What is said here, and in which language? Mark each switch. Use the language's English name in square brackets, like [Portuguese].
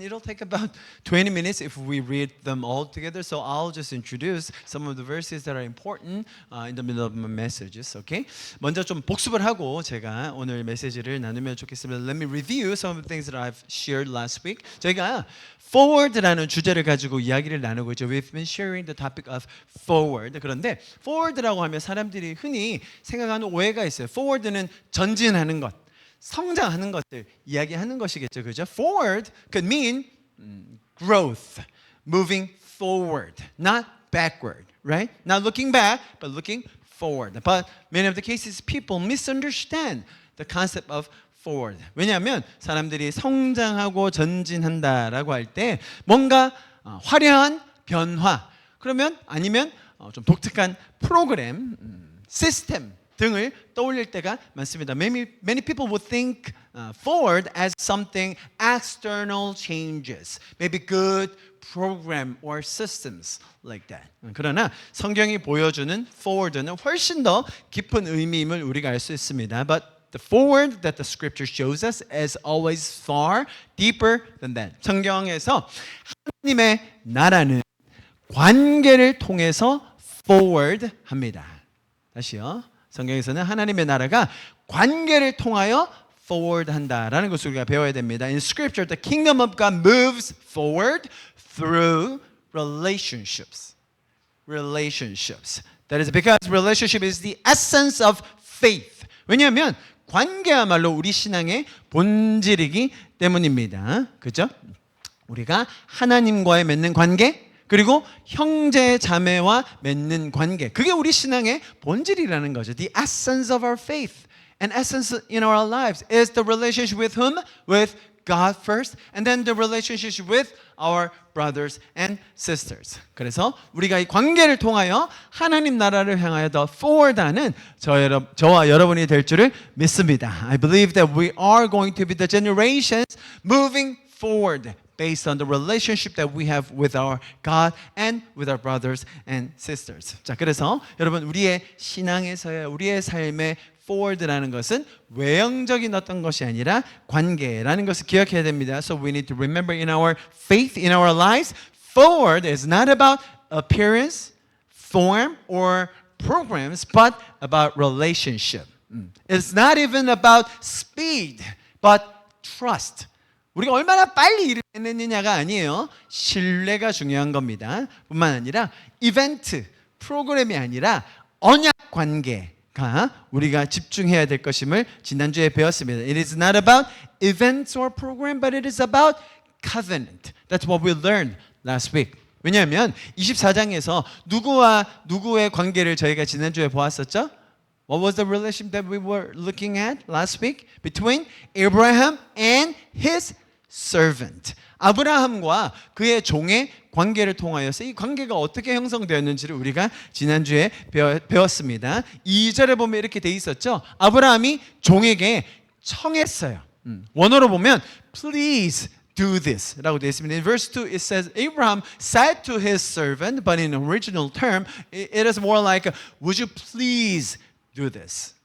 [English] It'll take about 20 minutes if we read them all together. So I'll just introduce some of the verses that are important in the middle of my messages. Okay? [Korean] 먼저 좀 복습을 하고 제가 오늘 메시지를 나누면 좋겠습니다. [English] Let me review some of the things that I've shared last week. [Korean] 저희가 forward라는 주제를 가지고 이야기를 나누고 있죠. [English] We've been sharing the topic of forward. [Korean] 그런데 forward라고 하면 사람들이 흔히 생각하는 오해가 있어요. forward는 전진하는 것, 성장하는 것들 이야기하는 것이겠죠. 그죠? [English] Forward could mean growth, moving forward, not backward, right? Not looking back, but looking forward. But many of the cases people misunderstand the concept of forward. [Korean] 왜냐하면 사람들이 성장하고 전진한다라고 할 때 뭔가 화려한 변화, 그러면 아니면 좀 독특한 프로그램, 시스템 등을 떠올릴 때가 많습니다. [English] Many people would think forward as something external changes, maybe good program or systems like that. [Korean] 그러나 성경이 보여주는 forward는 훨씬 더 깊은 의미임을 우리가 알 수 있습니다. [English] But the forward that the scripture shows us is always far deeper than that. [Korean] 성경에서 하나님의 나라는 관계를 통해서 forward 합니다. 다시요. 성경에서는 하나님의 나라가 관계를 통하여 forward 한다라는 것을 우리가 배워야 됩니다. [English] In scripture, the kingdom of God moves forward through relationships. Relationships. That is because relationship is the essence of faith. [Korean] 왜냐하면 관계야말로 우리 신앙의 본질이기 때문입니다. 그죠? 우리가 하나님과의 맺는 관계, 그리고 형제 자매와 맺는 관계, 그게 우리 신앙의 본질이라는 거죠. [English] The essence of our faith and essence in our lives is the relationship with whom? With God first, and then the relationship with our brothers and sisters. [Korean] 그래서 우리가 이 관계를 통하여 하나님 나라를 향하여 더 forward하는 저와 여러분이 될 줄을 믿습니다. [English] I believe that we are going to be the generations moving forward based on the relationship that we have with our God and with our brothers and sisters. [Korean] 자, 그래서 여러분 우리의 신앙에서의 우리의 삶의 forward라는 것은 외형적인 어떤 것이 아니라 관계라는 것을 기억해야 됩니다. [English] So we need to remember in our faith, in our lives, forward is not about appearance, form, or programs, but about relationship. It's not even about speed, but trust. [Korean] 우리가 얼마나 빨리 일을 해냈느냐가 아니에요. 신뢰가 중요한 겁니다. 뿐만 아니라 이벤트, 프로그램이 아니라 언약 관계가 우리가 집중해야 될 것임을 지난주에 배웠습니다. [English] It is not about events or program, but it is about covenant. That's what we learned last week. [Korean] 왜냐하면 24장에서 누구와 누구의 관계를 저희가 지난주에 보았었죠? [English] What was the relationship that we were looking at last week? Between Abraham and his servant. [Korean] 아브라함과 그의 종의 관계를 통하여서 이 관계가 어떻게 형성되었는지를 우리가 지난주에 배웠습니다. 2절에 보면 이렇게 돼 있었죠. 아브라함이 종에게 청했어요. 원어로 보면 [English] please do this [Korean] 라고 되어 있습니다. [English] In verse 2 it says Abraham said to his servant, but in original term it is more like would you please do this.